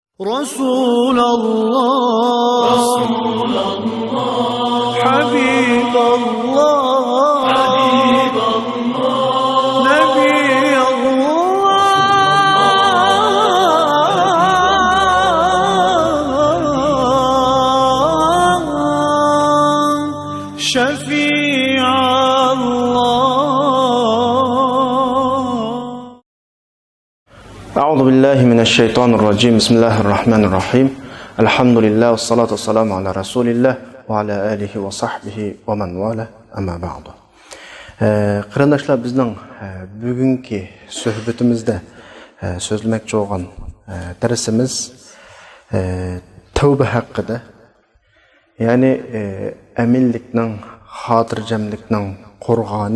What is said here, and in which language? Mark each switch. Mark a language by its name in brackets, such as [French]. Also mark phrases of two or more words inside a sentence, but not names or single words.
[Arabic] رسول الله حبيب الله نبي الله شفيع أعوذ بالله من الشيطان الرجيم بسم الله الرحمن الرحيم الحمد لله والصلاة والسلام على رسول الله وعلى آله وصحبه ومن والاه أما بعد [Uzbek] Qarindoshlar, bizning bugungi suhbatimizda so'zlamoqchi bo'lgan darsimiz tavba haqida, ya'ni aminlikning, xotirjamlikning qo'rg'oni.